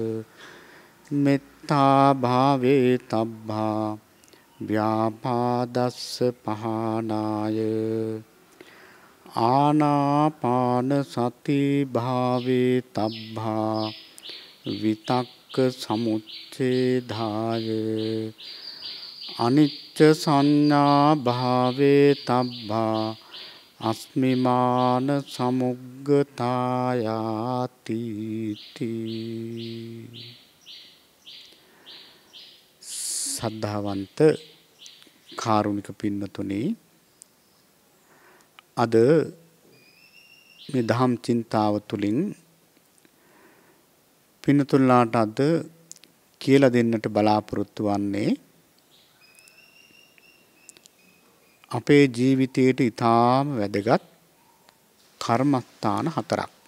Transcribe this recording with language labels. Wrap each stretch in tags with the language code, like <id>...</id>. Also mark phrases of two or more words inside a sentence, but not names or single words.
<pi>මෙත්තා භාවේ තබ්බා ව්‍යාපාදස්ස පහනාය ආනාපාන සති භාවේ තබ්බා විතක්ක සමුච්ඡේදාය අනිච්ච සංඥා භාවේ තබ්බා අස්මිමාන සමුග්ගතායාති</pi> <si>සද්ධාවන්ත කාරුණික පින්නතුනි, අද මේ දහම් චින්තාව තුළින් පින්නතුල්ලාට අද කියලා දෙන්නට බලාපොරොත්තු වන්නේ අපේ ජීවිතයට ඉතාම වැදගත් කර්මස්ථාන 4ක්.</si>